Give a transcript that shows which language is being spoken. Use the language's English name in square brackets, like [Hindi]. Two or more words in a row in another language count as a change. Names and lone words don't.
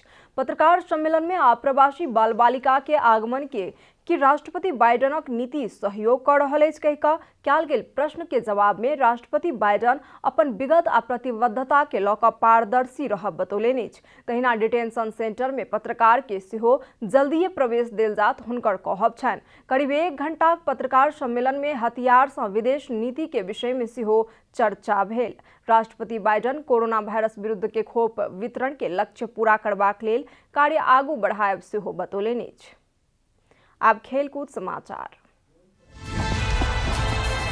[Maithili] पत्रकार सम्मेलन में आप्रवासी बाल बालिका के आगमन के कि राष्ट्रपति बाइडेनक नीति सहयोग कर रहल अछि कहि कऽ कयल गेल प्रश्न के जवाब में राष्ट्रपति बाइडेन अपन विगत आ प्रतिबद्धता के लऽ कऽ पारदर्शी रहब बतौलनि अछि। तहिना [English] detention center [Maithili] में पत्रकार के सेहो जल्दीए प्रवेश देल जात हुनकर कहब छनि। करीब 1 घंटाक पत्रकार सम्मेलन में हथियार सँ विदेश नीति के विषय में सेहो चर्चा भेल। राष्ट्रपति बाइडेन कोरोना वायरस विरुद्ध के खोप वितरण के लक्ष्य पूरा करबाक लेल कार्य आगू बढ़ायब सेहो बतौलनि अछि। अब खेलकूद समाचार।